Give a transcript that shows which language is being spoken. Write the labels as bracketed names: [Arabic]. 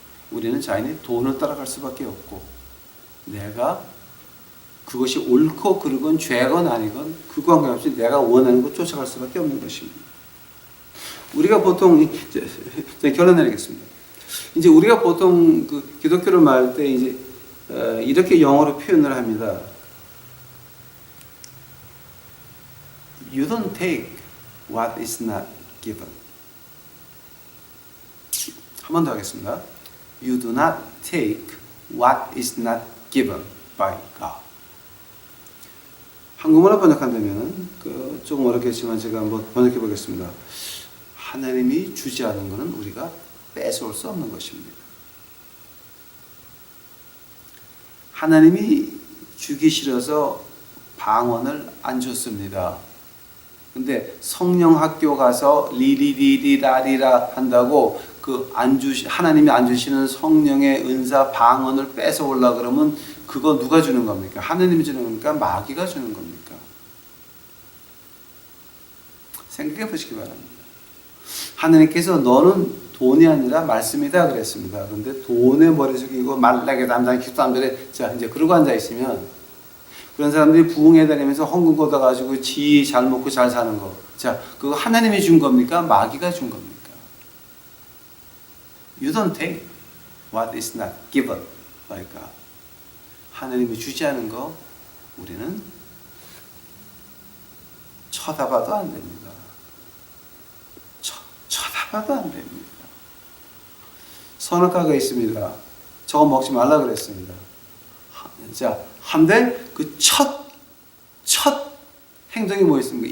[Korean] 우리는 자연히 돈을 따라갈 수밖에 없고, 내가 그것이 옳고 그르건 죄건 아니건 그거 관계없이 내가 원하는 것 쫓아갈 수밖에 없는 것입니다. 우리가 보통 이제 결론 내리겠습니다. 이제 우리가 보통 기독교를 말할 때 이제 이렇게 영어로 표현을 합니다. [English] You don't take what is not given. [Korean] 한 번 더 하겠습니다. [English] You do not take what is not given by God. [Korean] 한국말로 번역한다면 조금 어렵겠지만 제가 한번 번역해 보겠습니다. 하나님이 주지 않은 것은 우리가 뺏어올 수 없는 것입니다. 하나님이 주기 싫어서 방언을 안 줬습니다. 근데 성령 학교 가서 리리리리라리라 한다고 하나님이 안 주시는 성령의 은사 방언을 뺏어올라 그러면 그거 누가 주는 겁니까? 하나님이 주는 겁니까? 마귀가 주는 겁니까? 생각해 보시기 바랍니다. 하나님께서 너는 돈이 아니라 말씀이다 그랬습니다. 근데 돈에 머리 숙이고 말라게 담당 기도 안 그래. 자, 이제 그러고 앉아 있으면 그런 사람들이 부흥회 다니면서 헌금 걷어가지고 지 잘 먹고 잘 사는 거. 자, 그거 하나님이 준 겁니까? 마귀가 준 겁니까? [English] You don't take what is not given by God. [Korean] 하나님이 주지 않은 거 우리는 쳐다봐도 안 됩니다. 쳐다봐도 안 됩니다. 선악과가 있습니다. 저거 먹지 말라 그랬습니다. 자, 한데 그 첫 행동이 뭐였습니까?